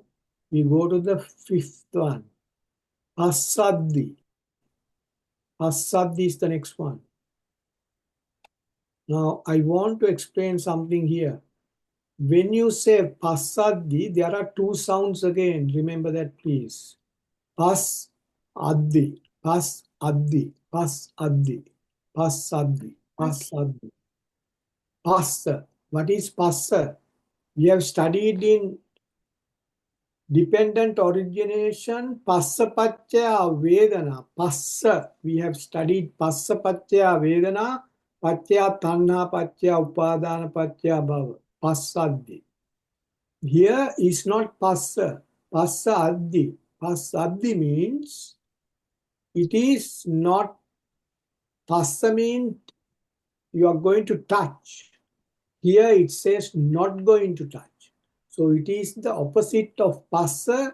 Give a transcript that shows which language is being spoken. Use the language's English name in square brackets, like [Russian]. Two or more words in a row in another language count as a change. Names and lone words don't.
[English] We go to the fifth one. Pasaddi. Pasaddi is the next one. Now I want to explain something here. When you say pasaddi, there are two sounds again. Remember that, please. [Pali] Pas addi, pas addi, pas addi, pas addi, pas addi. [English] Passa. What is passa? We have studied in dependent origination, [Pali] passa paccaya vedana. [English] Passa. We have studied [Pali] passa paccaya vedana, paccaya tanha, paccaya upadana, paccaya bhava. [English] Passaddi. Here is not passa. [Pali] Passa addi. Passa addi [English] means it is not. Passa means you are going to touch. Here it says not going to touch. So it is the opposite of passa.